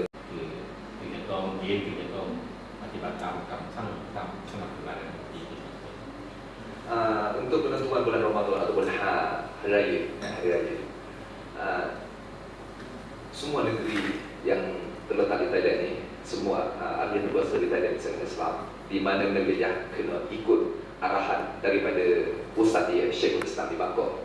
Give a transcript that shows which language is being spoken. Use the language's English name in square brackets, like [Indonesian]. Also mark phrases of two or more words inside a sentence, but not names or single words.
[Thai] คือจะต้องเรียนคือจะต้องปฏิบัติตามคำสั่งตามคำสั่งที่ [Malay] untuk penentuan bulan Ramadan atau bulan hari raya. Semua negeri yang terletak di Thailand ini, semua ahli berkuasa di Thailand Islam, di mana negerinya kena ikut arahan daripada pusat dia, Syekh Islam di Bangkok.